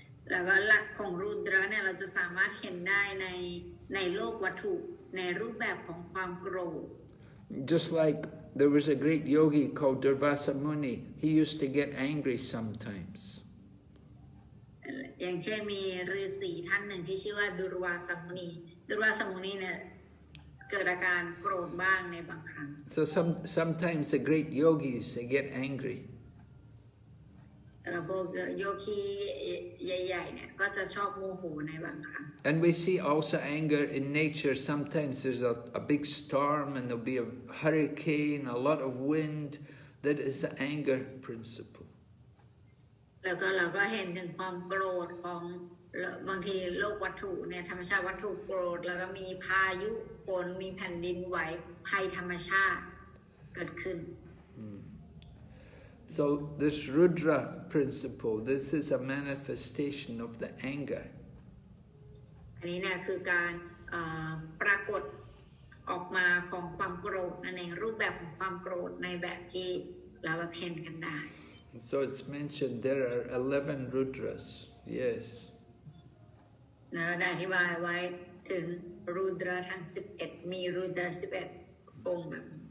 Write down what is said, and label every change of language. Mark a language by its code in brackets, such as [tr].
[th] แล้วก็หลักของรูดระเนี่ยเราจะสามารถเห็นได้ในโลกวัตถุในรูปแบบของความโกรธ [en] Just like there was a great yogi called Durvasa Muni, he used to get angry sometimes. [th] อย่างเช่นมีฤาษีท่านหนึ่งที่ชื่อว่าดุรวาสมุนีเนี่ยเกิดอาการโกรธบ้างในบางครั้ง [en] So sometimes the great yogis, they get angry. [th] พวกโยคีใหญ่ๆเนี่ยก็จะชอบโมโหในบางครั้ง [en] And we see also anger in nature. Sometimes there's a big storm and there'll be a hurricane, a lot of wind. That is the anger principle. [th] แล้วก็เราก็เห็นถึงความโกรธของบางทีโลกวัตถุเนี่ยธรรมชาติวัตถุโกรธแล้วก็มีพายุฝนมีแผ่นดินไหวภัยธรรมชาติเกิดขึ้น [en] So this Rudra principle, this is a manifestation of the anger. [th] อันนี้เนี่ยคือการปรากฏออกมาของความโกรธนั่นเองรูปแบบของความโกรธในแบบที่เราเห็นกันได้ [en] So it's mentioned there are 11 Rudras, yes. [th] ได้อธิบายไว้ถึงรูดราทั้ง11มีรูดรา11องค์แบบ